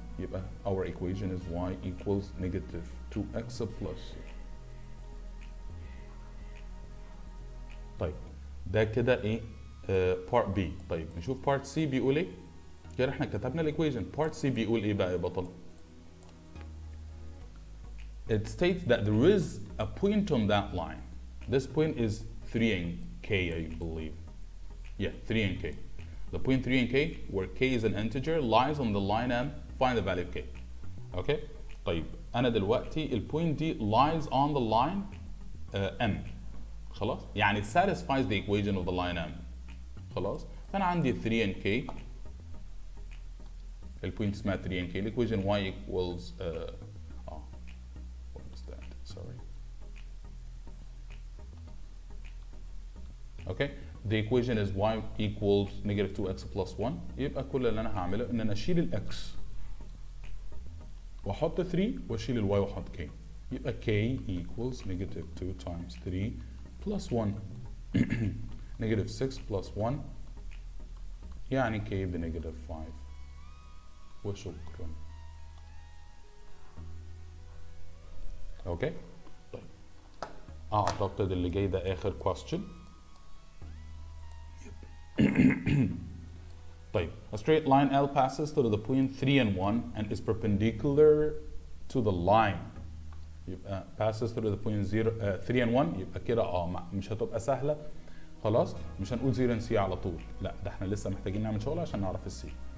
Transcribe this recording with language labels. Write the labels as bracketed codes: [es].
[en] يبقى our equation is y equals negative 2x plus c. [ar] طيب ده كده ايه؟ part B. طيب نشوف part C بيقول ايه؟ كده احنا كتبنا الايكويشن. [en] part C [ar] بيقول ايه بقى يا بطل؟ [en] It states that there is a point on that line. This point is 3 and k, I believe. Yeah, 3 and k. The point 3 and k, where k is an integer, lies on the line M. Find the value of k. Okay? [ar] طيب أنا دلوقتي البوينت دي [en] lies on the line M. [ar] خلاص؟ يعني [en] satisfies the equation of the line M. [ar] خلاص؟ فأنا عندي 3 and k. البوينت اسمها [en] 3 and k. الإيكويشن y equals what is that? Sorry. Okay. The equation is y equals negative 2x plus 1. [ar] يبقى كل اللي أنا هعمله إن أنا أشيل الإكس وأحط 3 وأشيل الواي وأحط k. [en] يبقى k equals negative 2 times 3 plus 1. negative 6 plus 1 يعني k بنيجاتيف 5. [ar] وشكرا. اوكي طيب اعتقد اللي جاي ده اخر question. [en] طيب a straight line L passes through the point 3 and 1 and is perpendicular to the line. يبقى passes through the point 3 and 1. [ar] يبقى كده مش هتبقى سهله. خلاص مش هنقول 0 and c على طول، لا ده احنا لسه محتاجين نعمل شغل عشان نعرف السي.